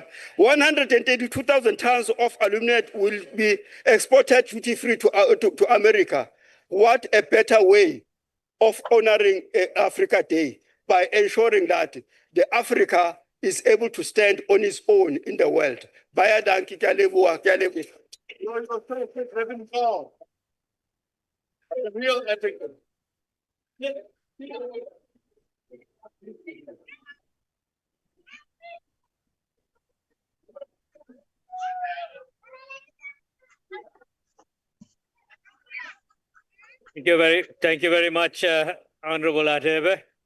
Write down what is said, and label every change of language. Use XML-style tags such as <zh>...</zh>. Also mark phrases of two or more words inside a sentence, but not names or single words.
<en>132,000 tons of aluminum will be exported duty-free to America. What a better way of honoring Africa Day, by ensuring that the Africa is able to stand on its own in the world.</en> <ha>Baya danki,</ha> <st>ke a leboha, ke a leboha.</st> <en>A real African. Thank you very much, Honorable Adebe.</en>